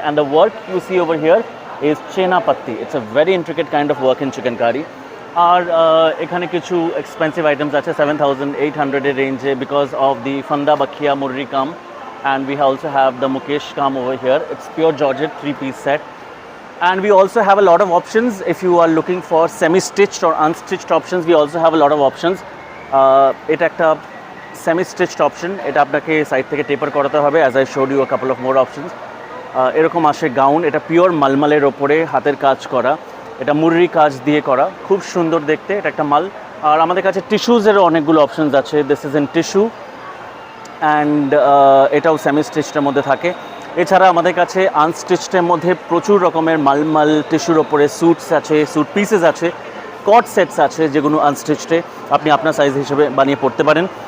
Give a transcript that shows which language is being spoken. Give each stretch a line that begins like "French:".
English: And the work you see over here is চেনা পাত্তি। It's a very intricate kind of work in chikankari.
Bangla: আর এখানে কিছু expensive items আছে 7800 রেঞ্জে,
English: Because of the ফান্দা বাখিয়া মুররি কাম, and we also have the মুকেশ কাম over here. It's pure georgette 3-piece set. And we also have a lot of options. If you are looking for semi-stitched or unstitched options, we also have a lot of options.
Bangla: এটা একটা semi-stitched option, এটা আপনাকে side থেকে টেপার করাতে হবে,
English: as I showed you a couple of more options.
Bangla: এরকম আসে gown, এটা পিওর মালমালের ওপরে হাতের কাজ করা, এটা মুররি কাজ দিয়ে করা, খুব সুন্দর দেখতে, এটা একটা মাল। আর আমাদের কাছে টিস্যুজেরও অনেকগুলো অপশনস আছে,
English: this is in tissue, and
Bangla: এটাও সেমি-স্টিচডের মধ্যে থাকে। এছাড়া আমাদের কাছে আনস্টিচডের মধ্যে প্রচুর রকমের মালমাল টিস্যুর ওপরে স্যুটস আছে, স্যুট পিসেস আছে, কট সেটস আছে, যেগুলো আনস্টিচডে আপনি আপনার সাইজ হিসেবে বানিয়ে পড়তে পারেন।